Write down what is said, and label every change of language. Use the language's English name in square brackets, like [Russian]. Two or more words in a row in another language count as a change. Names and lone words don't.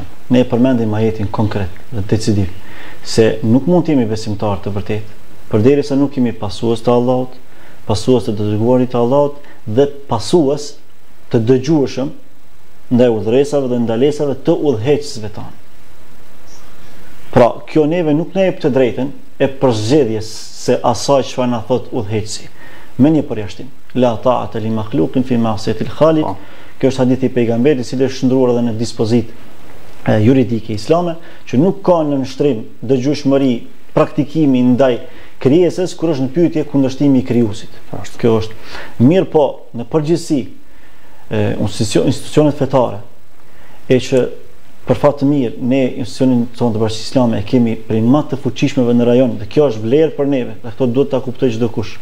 [Albanian] Ne e përmendim ajetin konkret dhe decisiv se nuk mund të jemi besimtar të vërtet përderisa nuk jemi pasues të Allahut, pasues të dërguarit të Allahut dhe pasues të dëgjueshëm ndaj udhëresave dhe ndalesave të udhëheqësve tanë. Pra, kjo neve nuk na jep të drejtën e përzgjedhjes se asaj çfarë na thot udhëheqësi. Me një përjashtim. [Arabic] لا طاعة لمخلوق في معصية الخالق. [Albanian] Kjo është hadithi i pejgamberit, i cili është shndruar edhe në dispozitë juridike islame, që nuk ka në nështrim dëgjueshmëri praktikimi ndaj krijesës kur është në pyetje kundërshtimi i krijuesit. Kjo është mirë, po në përgjithësi institucionet fetare e që për fat të mirë ne institucionin tonë të Bashkisë Islame e kemi prej më të fuqishmeve në rajon dhe kjo është vlerë për neve dhe këto duhet ta kuptojë çdo kush.